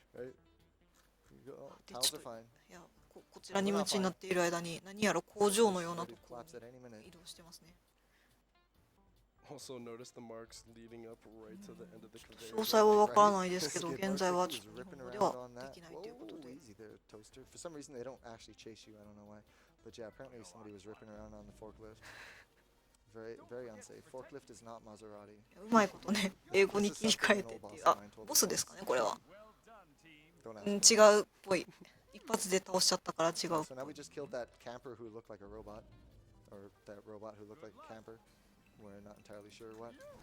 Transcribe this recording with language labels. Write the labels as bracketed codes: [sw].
[ja] でちょっといやこちらに夢中になっている間に何やら工場のようなところに移動してますね。 [en] Also notice the marks leading up right to the end of the [ja] 詳 [en] conveyor. [ja] 細はわからないですけど、現在はちょっと日本語ではできないということで。 [en] easy there, toaster. For some reason they don't actually chase you. I don't know why. But yeah, apparently somebody was ripping around on the forklift. Very, very unsafe. Forklift is not Maserati. [ja] うまいことね、英語に切り替えてっていう。あ、ボスですかね、これは。違うっぽい。一発で倒しちゃったから違う。 [en] So now we just killed that camper who looked like a robot. Or that robot who looked like a camper. We're not entirely sure what.